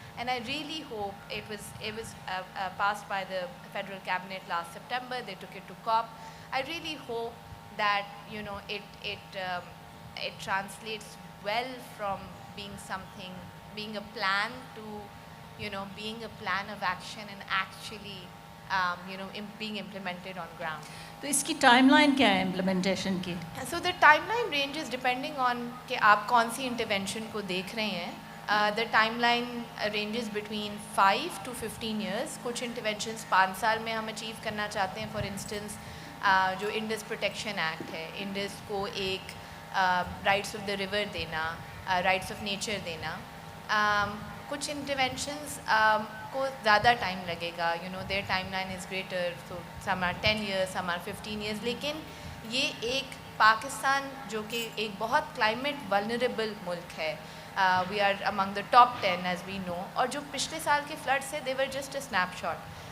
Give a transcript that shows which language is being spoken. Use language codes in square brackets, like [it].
[en] And I really hope it was passed by the federal cabinet last September. They took it to COP. I really hope that, you know, it translates well from being a plan to, you know, being a plan of action and actually, you know, being implemented on ground. [hi] तो इसकी timeline क्या है implementation की? [en] So the timeline ranges depending on [hi] कि आप कौन सी intervention को देख रहे हैं. [en] The timeline ranges between 5 to 15 years. [hi] कुछ interventions 5 साल में हम achieve करना चाहते हैं. [en] For instance, [hi] जो Indus Protection Act है, Indus को एक rights of the river देना, rights of nature देना. कुछ interventions को ज़्यादा time लगेगा. [en] You know, their timeline is greater. So some are 10 years, some are 15 years. [hi] लेकिन ये एक पाकिस्तान जो कि एक बहुत climate vulnerable मुल्क है. [en] We are among the top 10 as we know. [hi] और जो पिछले साल के floods से, [en] they were just a snapshot.